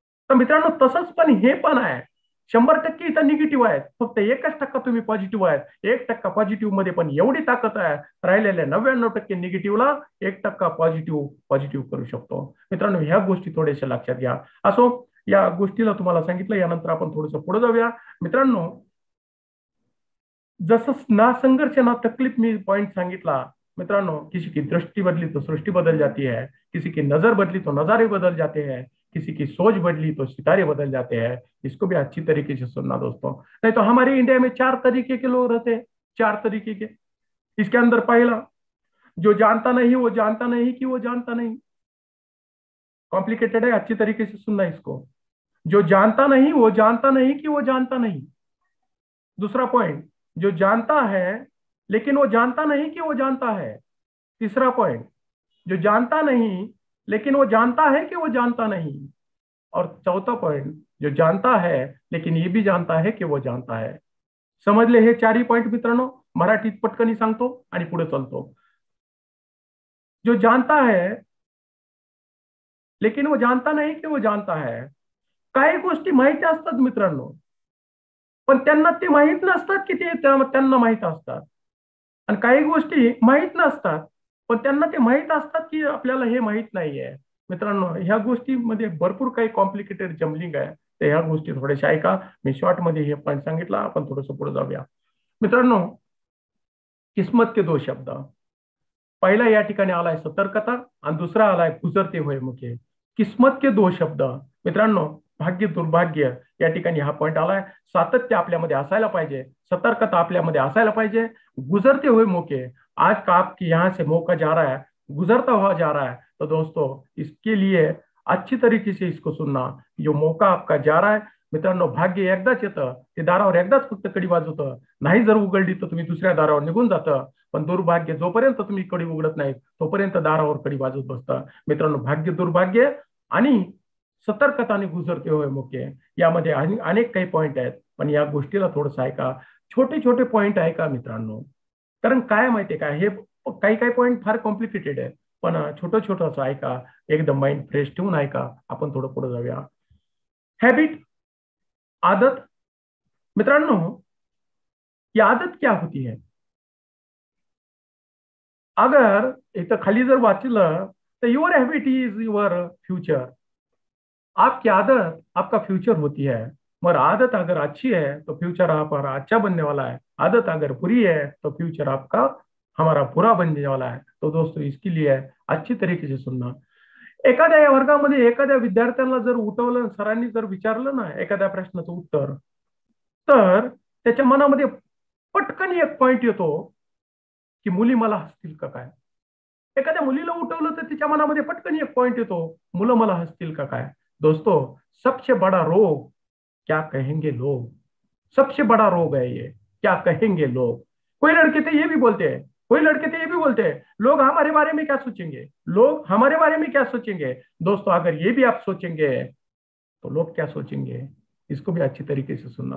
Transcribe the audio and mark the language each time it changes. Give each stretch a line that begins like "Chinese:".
Marathi: तर मित्रांनो, तसंच पण हे पण आहे, 100% इथं निगेटिव्ह आहेत, फक्त 1% तुम्ही पॉझिटिव्ह आहेत. 1% पॉझिटिव्ह मध्ये पण एवढी ताकद आहे, राहिलेल्या 99% निगेटिव्हला 1% पॉझिटिव्ह करू शकतो. मित्रांनो, ह्या गोष्टी थोड्याशा लक्षात घ्या. असो, या गोष्टीला तुम्हाला सांगितलं, यानंतर आपण थोडंसं पुढे जाऊया मित्रांनो. जसं ना संघर्ष ना तकलीफ मी पॉइंट सांगितला मित्रांनो,
Hindi: किसी की दृष्टि बदली तो सृष्टि बदल जाती है, किसी की नजर बदली तो नजारे बदल जाते हैं, किसी की सोच बदली तो सितारे बदल जाते हैं. इसको भी अच्छी तरीके से सुनना दोस्तों, नहीं तो हमारे इंडिया में 4 तरीके के लोग रहते हैं, 4 तरीके के. इसके अंदर पहला, जो जानता नहीं वो जानता नहीं कि वो जानता नहीं. कॉम्प्लिकेटेड है, अच्छी तरीके से सुनना इसको. जो जानता नहीं वो जानता नहीं कि वो जानता नहीं. दूसरा पॉइंट, जो जानता है लेकिन वो जानता नहीं कि वो जानता है. तीसरा पॉइंट, जो जानता नहीं लेकिन वो जानता है कि वो जानता नहीं. और चौथा पॉइंट, जो जानता है लेकिन ये भी जानता है कि वो जानता है.
Marathi: समजले हे 4ही पॉइंट मित्रांनो. मराठीत पटकनी सांगतो आणि पुढे चालतो.
Hindi: जो जानता है लेकिन वो जानता नहीं कि वो जानता है.
Marathi: काही गोष्टी माहिती असतात मित्रांनो, पण त्यांना ते माहित नसतात की ते त्यांना माहित असतात. आणि काही गोष्टी माहित नसतात, पण त्यांना ते माहित असतात की आपल्याला हे माहित नाहीये. मित्रांनो, ह्या गोष्टीमध्ये भरपूर काही कॉम्प्लिकेटेड जमलिंग आहे. तर ह्या गोष्टी थोड्याशा ऐका. मी शॉर्ट मध्ये हे पॉईंट सांगितला, आपण थोडंसं पुढे जाऊया मित्रांनो.
Hindi: किस्मत के 2 शब्द.
Marathi: पहिला या ठिकाणी आलाय सतर्कता आणि दुसरा आलाय
Hindi: गुजरते हुए मुखे. किस्मत के दो शब्द.
Marathi: मित्रांनो, भाग्य दुर्भाग्य या ठिकाणी हा पॉइंट आलाय. सातत्य आपल्यामध्ये असायला पाहिजे, सतर्कता आपल्यामध्ये असायला पाहिजे.
Hindi: गुजरते हुए मौके, आज का आपके यहाँ से मौका जा रहा है, गुजरता हुआ जा रहा है, तो दोस्तों इसके लिए अच्छी तरीके से इसको सुनना. जो मौका आपका जा रहा है
Marathi: मित्रांनो, भाग्य एकदाच येतं, ते दारावर एकदाच फक्त कडी वाजवतं. नाही जर उघडली तर तुम्ही दुसऱ्या दारावर निघून जातं. पण दुर्भाग्य जोपर्यंत तुम्ही कडी उघडत नाही तोपर्यंत दारावर कडी वाजवत बसतं. मित्रांनो, भाग्य दुर्भाग्य आणि सतर्कताने गुजरते हुए मौके यामध्ये अनेक काही पॉइंट आहेत. पण या गोष्टीला थोडंसं ऐका. छोटे छोटे पॉइंट ऐका मित्रांनो. कारण काय माहितीये का, हे काही काही पॉइंट फार कॉम्प्लिकेटेड आहे. पण छोटं छोटंसं ऐका, एकदम माइंड फ्रेश ठेवून ऐका. आपण थोडं पुढे जाऊया.
Hindi: हैबिट, आदत. मित्रांनो, ये आदत क्या होती है?
Marathi: अगर इथं खाली जर वाचलं तर
English: Your habit is your future.
Hindi: आपकी आदत आपका फ्यूचर होती है. मगर आदत अगर अच्छी है तो फ्यूचर आपका अच्छा बनने वाला है. आदत अगर बुरी है तो फ्यूचर आपका हमारा बुरा बनने वाला है. तो दोस्तों इसके लिए अच्छी तरीके से सुनना.
Marathi: एखाद्या वर्गामध्ये एखाद्या विद्यार्थ्यांना जर उठवलं, सरांनी जर विचारलं ना एखाद्या प्रश्नाचं उत्तर, तर त्याच्या मनामध्ये पटकन एक पॉइंट येतो की मुली मला हसतील का काय. एखाद्या मुलीला उठवलं तर तिच्या मनामध्ये पटकन एक पॉइंट येतो, मुलं मला हसतील का काय.
Hindi: दोस्तों, सबसे बड़ा रोग क्या कहेंगे लोग. सबसे बड़ा रोग है ये, क्या कहेंगे लोग. कोई लड़के थे ये भी बोलते हैं, कोई लड़के थे ये भी बोलते हैं, लोग हमारे बारे में क्या सोचेंगे, लोग हमारे बारे में क्या सोचेंगे. दोस्तों, अगर ये भी आप सोचेंगे तो लोग क्या सोचेंगे, इसको भी अच्छी तरीके से सुनना.